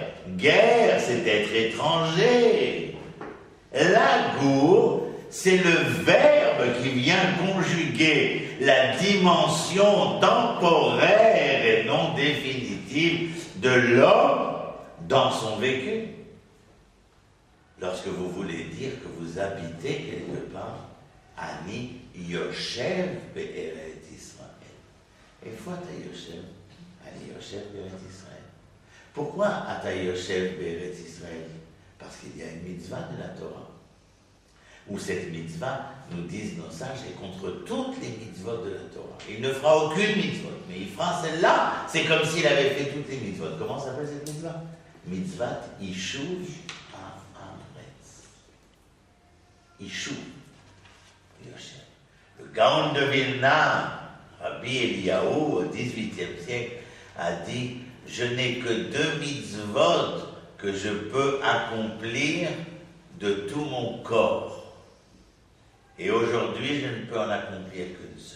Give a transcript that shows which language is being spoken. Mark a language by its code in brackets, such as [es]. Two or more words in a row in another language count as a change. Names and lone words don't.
[fr] Guerre, c'est être étranger. Lagour, c'est le verbe qui vient conjuguer la dimension temporaire et non définitive de l'homme dans son vécu. Lorsque vous voulez dire que vous habitez quelque part, [he] אני יושב בארץ ישראל. [fr] Et fois [he] אתה יושב אני יושב בארץ ישראל. Pourquoi אתה יושב בארץ ישראל? [fr] Parce qu'il y a une mitzvah de la Torah. Où cette mitzvah, nous disent nos sages, est contre toutes les mitzvot de la Torah. Il ne fera aucune mitzvot, mais il fera celle-là. C'est comme s'il avait fait toutes les mitzvot. Comment s'appelle cette mitzvah? [he] מצוות ישוב הארץ. [fr] Ishuv. Le Gaon de Vilna, Rabbi Eliyahu, au XVIIIe siècle, a dit « Je n'ai que 2 mitzvot que je peux accomplir de tout mon corps. Et aujourd'hui, je ne peux en accomplir qu'une seule.